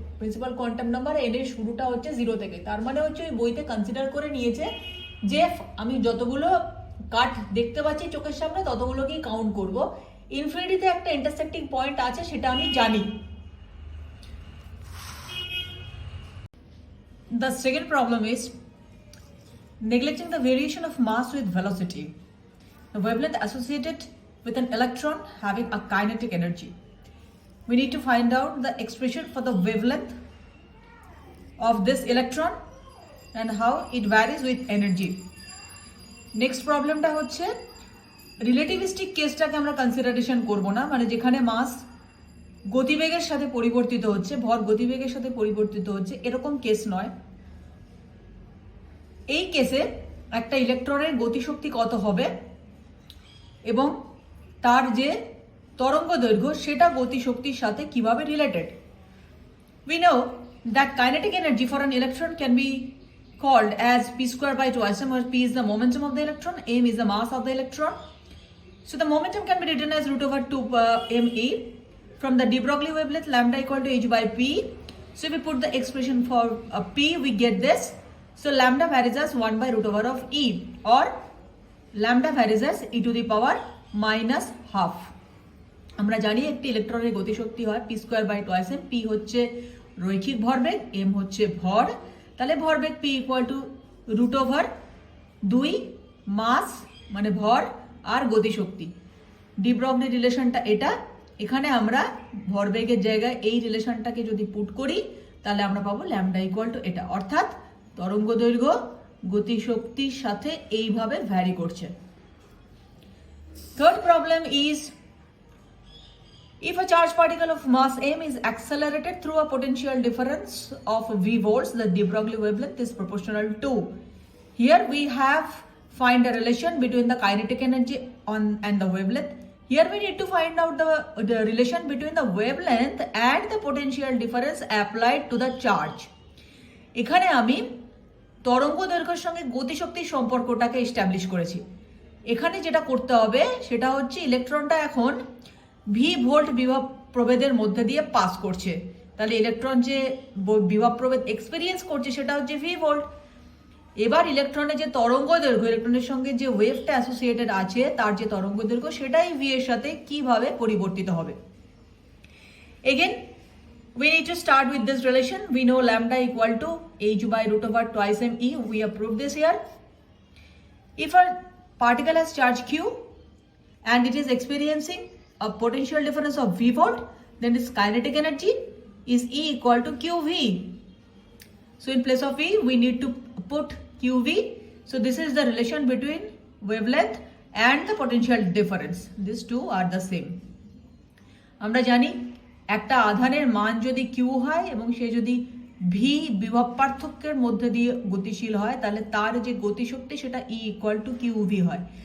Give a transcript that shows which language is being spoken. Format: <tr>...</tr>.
<bn>Principal quantum number n এর শুরুটা হচ্ছে 0 থেকে. তার মানে হচ্ছে ওই বইতে কনসিডার করে নিয়েছে যে আমি যতগুলো কাট দেখতে পাচ্ছি চোখের সামনে ততগুলোকেই কাউন্ট করব. ইনফিনিটিতে একটা ইন্টারসেক্টিং পয়েন্ট আছে, সেটা আমি জানি.</bn> <en>The second problem is neglecting the variation of mass with velocity. The wavelength associated with an electron having a kinetic energy. We need to find out the expression for the wavelength of this electron and how it varies with energy. Next problem</en> <bn>টা হচ্ছে relativistic কেসটাকে আমরা consideration করব না, মানে যেখানে মাস গতিবেগের সাথে পরিবর্তিত হচ্ছে, ভর গতিবেগের সাথে পরিবর্তিত হচ্ছে, এরকম কেস নয়। এই কেসে একটা ইলেকট্রনের গতিশক্তি কত হবে এবং তার যে তরঙ্গ দৈর্ঘ্য সেটা গতিশক্তির সাথে কিভাবে related.</bn> <en>We know that kinetic energy for an electron can be called as p square by 2m, where p is the momentum of the electron, m is the mass of the electron. So the momentum can be written as root over 2 me. From the de Broglie wavelength, lambda equal to h by p. So if we put the expression for p, we get this. So lambda varies as 1 by root over of e, or lambda varies as e to the power minus half.</en> <bn>আমরা জানি একটি ইলেকট্রনের গতিশক্তি হয় p square by 2m, p হচ্ছে রৈখিক ভরবেগ, m হচ্ছে ভর, তাহলে ভরবেগ p equal to root over 2 মাস মানে ভর আর গতিশক্তি। ডি ব্রগলি রিলেশনটা এটা, এখানে আমরা ভরবেগের জায়গায় এই রিলেশনটাকে যদি পুট করি তাহলে আমরা পাবো ল্যামডা ইকুয়াল টু এটা, অর্থাৎ তরঙ্গ দৈর্ঘ্য গতিশক্তির সাথে এইভাবে ভ্যারি করছে।</bn> <en>Third problem is if a charged particle of mass m is accelerated through a potential difference of v volts, the de Broglie wavelength is proportional to. Here we have find a relation between the kinetic energy and the wavelength. Here we need to find out the relation between the wavelength and the potential difference applied to the charge.</en> <bn>এখানে আমি তরঙ্গ দৈর্ঘ্যের সঙ্গে গতিশক্তির সম্পর্কটাকে establish করেছি। এখানে যেটা করতে হবে সেটা হচ্ছে ইলেকট্রনটা এখন ভি ভোল্ট বিভব প্রভেদের মধ্যে দিয়ে পাস করছে, তাহলে ইলেকট্রন যে বিভব প্রভেদ এক্সপেরিয়েন্স করছে সেটা হচ্ছে ভি ভোল্ট। এবার ইলেকট্রনের যে তরঙ্গ দৈর্ঘ্য, ইলেকট্রনের সঙ্গে যে ওয়েভটা অ্যাসোসিয়েটেড আছে তার যে তরঙ্গ দৈর্ঘ্য সেটাই ভি এর সাথে কিভাবে পরিবর্তিত হবে।</bn> <en>Again we need to start with this relation. We know lambda equal to h by root over 2m e. We have proved this here. If a particle has charge q and it is experiencing a potential difference of v volt, then its kinetic energy is E equal to QV. So in place of E, we need to put QV. So this is the relation between wavelength and the potential difference. These two are the same.</en> <bn>আমরা জানি একটা আধানের মান যদি Q হয় এবং সে যদি V বিভব পার্থক্যের মধ্যে দিয়ে গতিশীল হয় তাহলে তার যে গতিশক্তি সেটা</bn> <en>E equal to QV</en> <bn>হয়।</bn>